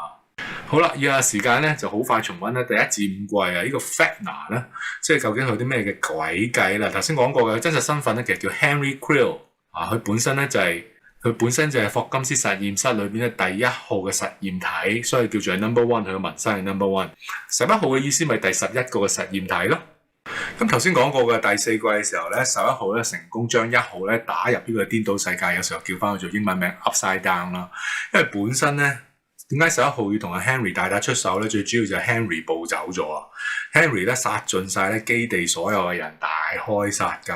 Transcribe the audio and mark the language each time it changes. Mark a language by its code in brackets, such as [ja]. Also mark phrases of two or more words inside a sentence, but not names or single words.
[yue] 好啦，以下時間咧就好快重溫咧第1至5季呢個 Vecna 咧，即係究竟佢有啲咩嘅詭計啦。頭先講過嘅真實身份咧，其實叫 Henry Creel 佢本身咧就係霍金斯實驗室裏邊嘅第1號嘅實驗體，所以叫做 [en] number one， [yue] 佢嘅紋身係 [en] number one。 [yue] 11 號嘅意思咪第11個嘅實驗體咯。咁頭先講過嘅第4季嘅時候咧，11號咧成功將1號咧打入呢個顛倒世界，有時候叫翻佢做英文名 Upside Down 啦。因為本身咧，點解11號要同阿 Henry 大打出手咧？最主要就係 Henry 暴走咗啊 ！Henry 咧殺盡晒咧基地所有嘅人，大開殺戒。